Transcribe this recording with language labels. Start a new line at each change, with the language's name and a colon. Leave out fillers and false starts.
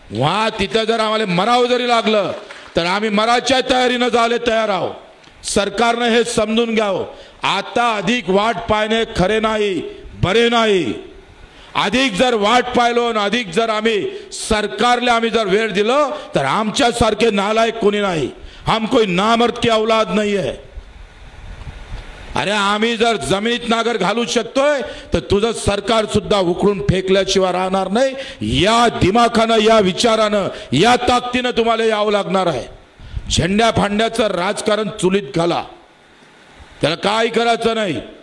Marathi: वहा तिथं जर आम्हाला मरावं जरी लागलं तर आम्ही मराच्या तयारीनं झाले तयार आहोत. सरकारने हे समजून घ्यावं. आता अधिक वाट पाहणे खरे नाही, बरे नाही. अधिक जर वाट पाहिलो आणि अधिक जर आम्ही सरकारला आम्ही जर वेळ दिलो तर आमच्यासारखे नालायक कोणी नाही.
Hindi: हम कोई नामर्द की औलाद नहीं है.
Marathi: अरे आम्ही जर जमिनीत नागर घालू शकतोय तर तुझं सरकार सुद्धा उकळून फेकल्याशिवाय राहणार नाही. या दिमाखानं, या विचारानं, या ताकदीनं तुम्हाला यावं लागणार आहे. झेंड्या फांड्याचं राजकारण चुलीत घाला, त्याला काय करायचं नाही.